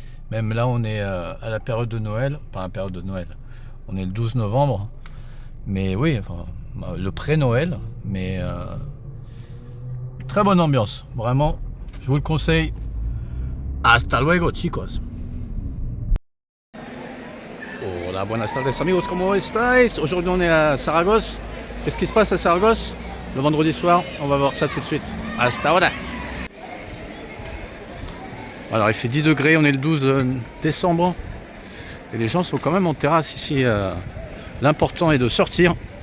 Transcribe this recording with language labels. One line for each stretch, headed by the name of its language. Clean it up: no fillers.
French: Même là on est à la période de Noël, pas la période de Noël, on est le 12 novembre. Mais oui, enfin, le pré-Noël, mais très bonne ambiance, vraiment, je vous le conseille.
Spanish: Hasta luego, chicos. Hola, buenas tardes amigos, ¿cómo estáis?
French: Aujourd'hui on est à Saragosse. Qu'est-ce qui se passe à Saragosse le vendredi soir? On va voir ça tout de suite.
Spanish: Hasta ahora.
French: Alors il fait 10 degrés, on est le 12 décembre. Et les gens sont quand même en terrasse ici. L'important est de sortir.